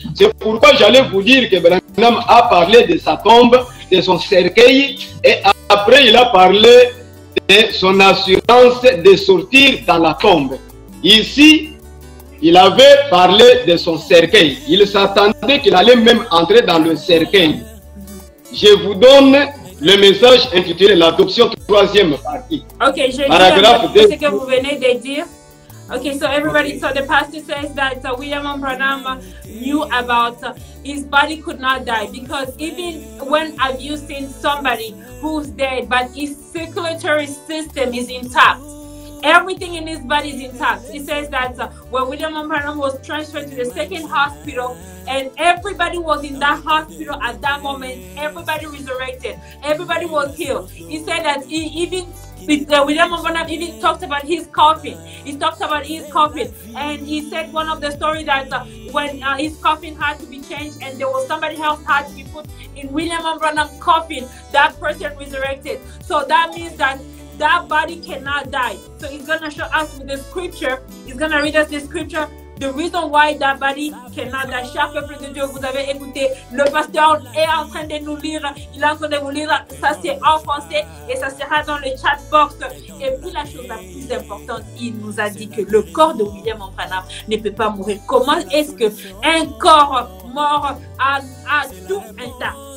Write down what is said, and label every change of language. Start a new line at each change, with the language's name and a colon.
French: C'est pourquoi j'allais vous dire que Branham a parlé de sa tombe, de son cercueil, et après il a parlé de son assurance de sortir dans la tombe. Ici, il avait parlé de son cercueil. Il s'attendait qu'il allait même entrer dans le cercueil. Je vous donne le message intitulé l'adoption, troisième partie. Ok, je paragraphe lis ce que vous venez de dire.
English: Okay, so everybody, so the pastor says that William Branham knew about his body could not die, because even when have you seen somebody who's dead but his circulatory system is intact? Everything in his body is intact. He says that when William Branham was transferred to the second hospital, and everybody was in that hospital at that moment, everybody resurrected, everybody was healed. He said that William Branham even talked about his coffin. He talked about his coffin, and he said one of the stories that when his coffin had to be changed, and there was somebody else had to be put in William Branham's coffin, that person resurrected. So that means that that body cannot die. So he's going to show us with the scripture. He's going to read us the scripture. The reason why that body cannot die.
French: Cher peuple de Dieu, vous avez écouté. Le pasteur est en train de nous lire. Il est en train de vous lire. Ça, c'est en français et ça sera dans le chat box. Et puis, la chose la plus importante, il nous a dit que le corps de William Branham ne peut pas mourir. Comment est-ce qu'un corps mort a tout intact?